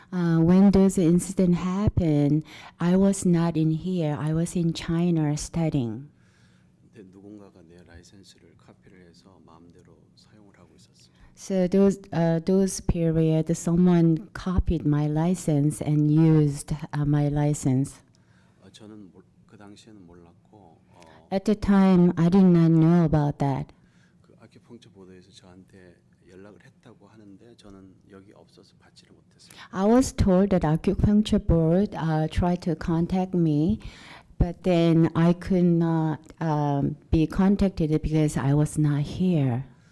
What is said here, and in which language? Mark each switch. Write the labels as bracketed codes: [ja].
[en] When those incidents happened, I was not in here. I was in China studying. [ko] 근데 누군가가 내 라이센스를 카피를 해서 마음대로 사용을 하고 있었어요. [en] So those period, someone copied my license and used my license. [ko] 저는 그 당시에는 몰랐고 [en] At the time, I did not know about that. [ko] 그 아큐펑처 보도에서 저한테 연락을 했다고 하는데 저는 여기 없어서 받지를 못했어요. [en] I was told that acupuncture board tried to contact me, but then I could not be contacted because I was not here.